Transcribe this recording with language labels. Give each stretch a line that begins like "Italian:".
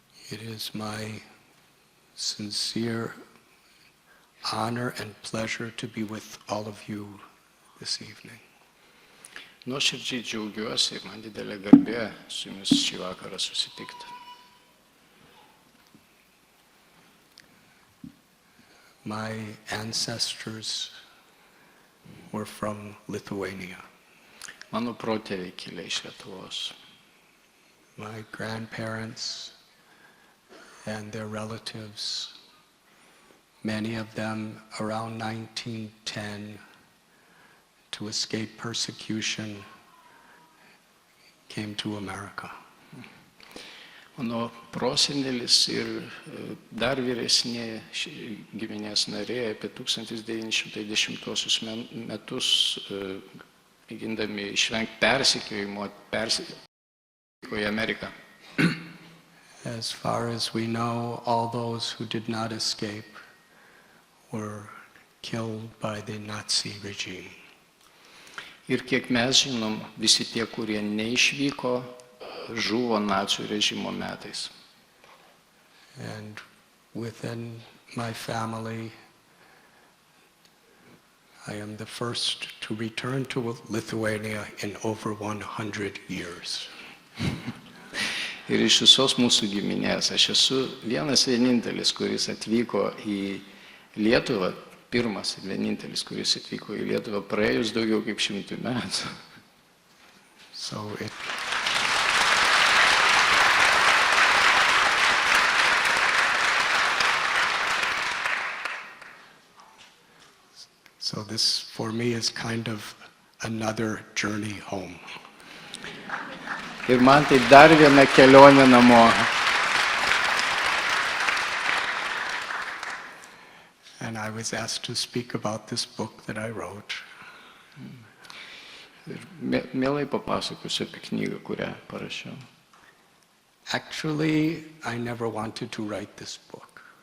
English: It is my sincere honor and pleasure to be with all of you this evening.
Lithuanian: Nuoširdžiai džiaugiuosi ir man didelė garbė su jumis šį vakarą susitikti.
English: My ancestors were from Lithuania.
Lithuanian: Mano protėviai kilę iš Lietuvos.
English: My grandparents and their relatives, many of them around 1910, to escape persecution, came to America.
Lithuanian: Mano prosenelis ir dar vyresni giminės nariai apie 1910 metus, mėgindami išvengti persekiojimo, persikėjo į Ameriką.
English: As far as we know, all those who did not escape were killed by the Nazi regime.
Lithuanian: Ir kiek mes žinom, visi tie, kurie neišvyko, žuvo nacių režimo metais.
English: And within my family, I am the first to return to Lithuania in over 100 years.
Lithuanian: Ir iš visos mūsų giminės aš esu vienintelis, kuris atvyko į Lietuvą, pirmas ir vienintelis, kuris atvyko į Lietuvą praėjus daugiau kaip 100 metų.
English: So this for me is kind of another journey home.
Lithuanian: Ir man tai dar viena kelionė namo.
English: And I was asked to speak about this book that I wrote.
Lithuanian: Ir mielai papasakosiu apie knygą, kurią parašiau.
English: Actually, I never wanted to write this book.